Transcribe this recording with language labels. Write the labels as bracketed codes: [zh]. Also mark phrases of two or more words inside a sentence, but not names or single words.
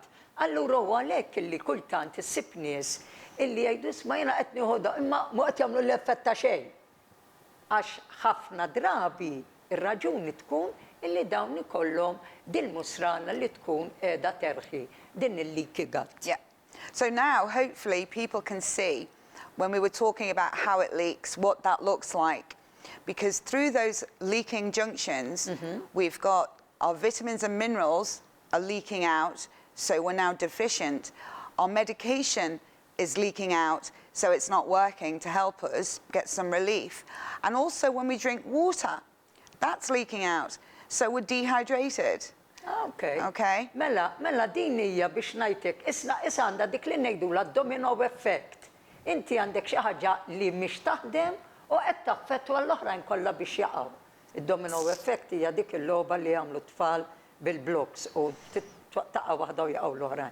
[mt] Allura huwa għalhekk illi kultant issib nies illi jgħidu isma' jiena qed nieħu imma mhu qed jagħmlu l-effett ta' xejn. Għax ħafna drabi ir-raġuni tkun illi dawn ikollhom dil-musrana li tkun qiegħda terħi din il- [en] leaky gut. Yeah. So now, hopefully, people can see when we were talking about how it leaks, what that looks like. Because through those leaking junctions, we've got our vitamins and minerals are leaking out, so we're now deficient. Our medication is leaking out, so it's not working to help us get some relief. And also when we drink water, that's leaking out, so we're dehydrated. Okay. Okay. [mt] Mela din hija biex ngħidlek, issa għandha dik li ngħidula [en] domino effect. [mt] Inti għandek xi ħaġa li mhix taħdem u qed taffettwa l-oħrajn kollha biex jaqgħu. Id- [en] domino effect [mt] hija dik il-logħba li jagħmlu tfal bil-blocks u taqa' waħda u jaqgħu l-oħrajn.